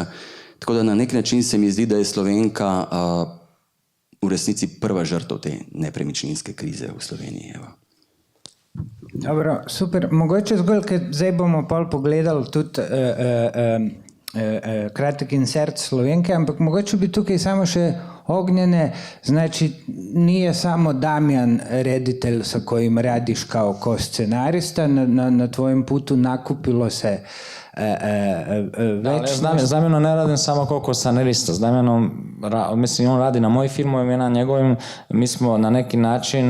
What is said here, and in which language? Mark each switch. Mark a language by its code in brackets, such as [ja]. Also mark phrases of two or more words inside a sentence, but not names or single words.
[sl] Tako da na nek način se mi zdi, da je Slovenka v resnici prva žrtev te nepremičninske krize v Sloveniji. Evo. Dobro, super. Mogoče zgolj, ker zdaj bomo pol pogledali tudi kratek insert Slovenke, ampak mogoče bi tukaj samo še ognjene, [hr] znači nije samo Damjan reditelj sa kojim radiš kao scenarista, na tvojem putu nakupilo se već... S Damjanom ne radim samo kao scenarista, s Damjanom, mislim, on radi na mojim filmovima i na njegovim, mi smo na neki način...